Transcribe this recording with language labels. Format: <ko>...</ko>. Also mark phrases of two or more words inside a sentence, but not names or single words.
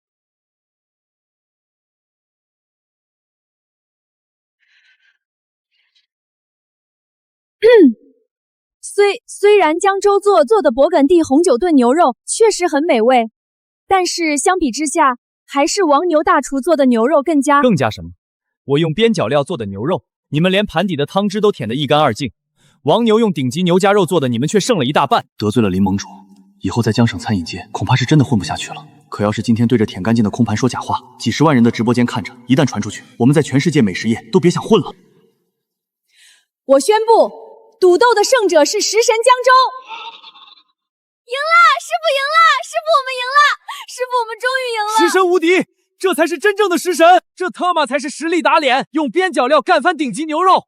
<zh>雖然江州做的勃艮第紅酒燉牛肉確實很美味，但是相比之下，還是王牛大廚做的牛肉更加什麼？我用邊角料做的牛肉，你們連盤底的湯汁都舔得一乾二淨；王牛用頂級牛夾肉做的，你們卻剩了一大半。得罪了林盟主，以後在江省餐飲界恐怕是真的混不下去了。可要是今天對着舔乾淨的空盤說假話，幾十萬人的直播間看着，一旦傳出去，我們在全世界美食業都別想混了。我宣布，賭鬥的勝者是食神江州。贏了，師傅贏了，師傅我們贏了，師傅我們終於贏了！食神無敵，這才是真正的食神，這他媽才是實力打臉，用邊角料幹翻頂級牛肉。</zh>